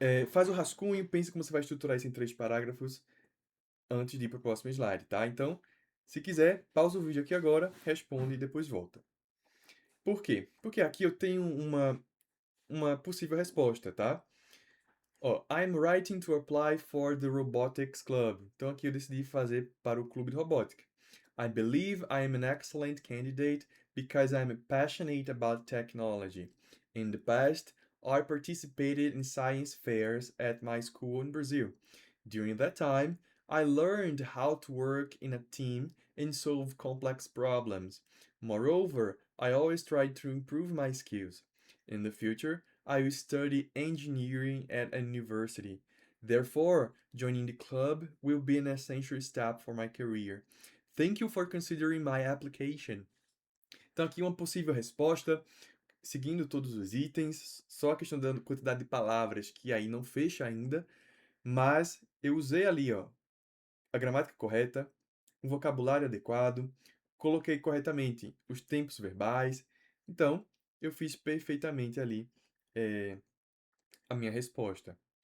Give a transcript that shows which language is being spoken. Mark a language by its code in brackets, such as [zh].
[pt] Faz o rascunho, pense como você vai estruturar isso em 3 parágrafos antes de ir para o próximo slide, tá? Então, se quiser, pausa o vídeo aqui agora, responde e depois volta. Por quê? Porque aqui eu tenho uma possível resposta, tá? [en] Ó, I'm writing to apply for the robotics club. [pt] Então aqui eu decidi fazer para o clube de robótica. [en] I believe I am an excellent candidate because I'm passionate about technology. In the past, I participated in science fairs at my school in Brazil. During that time, I learned how to work in a team and solve complex problems. Moreover, I always try to improve my skills. In the future, I will study engineering at a university. Therefore, joining the club will be an essential step for my career. Thank you for considering my application. [pt] Então, aqui uma possível resposta, seguindo todos os itens, só a questão da quantidade de palavras, que aí não fecha ainda, mas eu usei ali, ó, a gramática correta, um vocabulário adequado, coloquei corretamente os tempos verbais, então eu fiz perfeitamente ali a minha resposta.